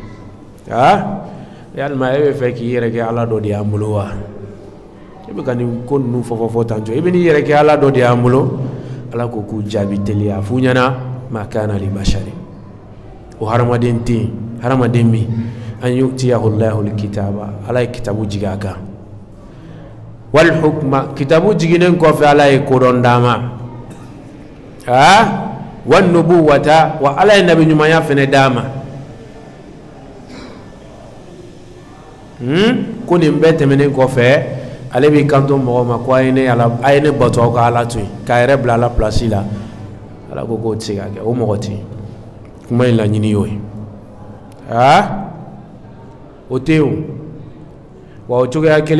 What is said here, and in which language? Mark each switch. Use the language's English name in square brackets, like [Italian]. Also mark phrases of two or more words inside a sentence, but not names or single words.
[Bambara] yalima e bɛ fɛ k'i yɛrɛ kɛ ala dɔ de y'an bolo wa e bɛ ka nin ko ninnu fɔ tan cɔ i bɛ n'i yɛrɛ kɛ ala dɔ de y'an bolo ala ko k'u jaabi teliya f'u ɲɛna ma [Arabic] كان لبشر [Bambara] o hadamaden tɛ yen hadamaden min [Arabic] أن يؤتيه الله الكتاب [Bambara] ala ye kitabu jigi a kan [Arabic] والحكم [Bambara] kitabu jiginen kɔfɛ ala ye kodɔn d'a ma [Arabic] والنبوة [Bambara] wa ala ye nabi ɲumanya fɛnɛ d'a ma ko nin bɛɛ tɛmɛnen kɔfɛ ale b'i kanto mɔgɔ ma ko a ye ne bato aw ka ala to yen k'a yɛrɛ bila ala pilasi la ala ko k'o tɛ se ka kɛ o mɔgɔ tɛ yen kuma in laɲini y'o ye o tɛ yen o wa o cogoya kelen